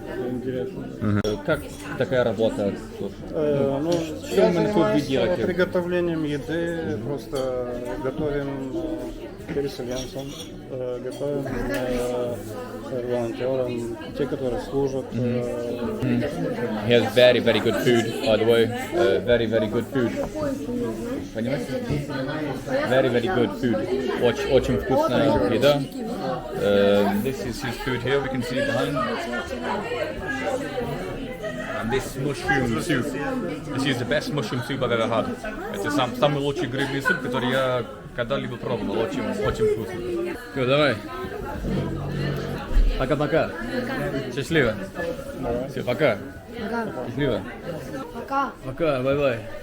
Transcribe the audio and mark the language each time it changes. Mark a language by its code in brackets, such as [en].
[ru] интересно. Как такая работа? Ну, Что именно тут вы занимаюсь делаете? приготовлением еды, просто готовим переселенцам, готовим волонтерам, те, которые служат. [en] He has very, very good food, by the way. Very, very good food. [ru] Понимаете? [en] Very, very good food. [ru] Очень вкусная еда. [en] This is his food here, we can see behind. And this mushroom soup. This is the best mushroom soup I've ever had. [ru] Это самый лучший грибный суп, который я когда-либо пробовал. Очень вкусно. Все, давай. Пока-пока. Счастливо. Все, пока. Счастливо. Пока. Пока, бай-бай.